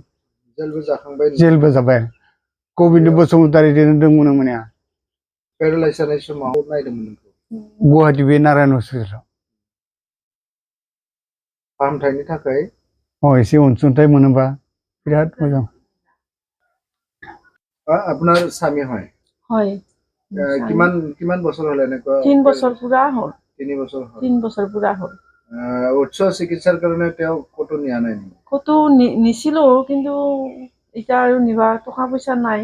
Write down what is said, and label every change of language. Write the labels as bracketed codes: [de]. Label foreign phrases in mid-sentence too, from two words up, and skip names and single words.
[brx] जेलबो जाखांबाय? जेलबो जाबाय। गबिन्द बसुमतारी दंमोन मोनया। पेरालाइज जानाय समाव नायदोंमोन नोंखौ? गुवाहाटी बे नारायण हस्पिटालाव। फाहामथायनि थाखाय एसे अनसुंथाइ मोनोबा बिराद मोजां। [as] আপোনাৰ স্বামী হয়? হয়। কিমান বছৰ হ'ল এনেকুৱা? 3 বছৰ পুৰা হ'ল। 3 বছৰ হ'ল। 3 বছৰ পুৰা হ'ল। উচ্চ চিকিৎসাৰ কাৰণে তেওঁ ক'তো নিয়া নাই? ক'তো নিছিলো, কিন্তু এতিয়া আৰু নিবা টকা পইচা নাই।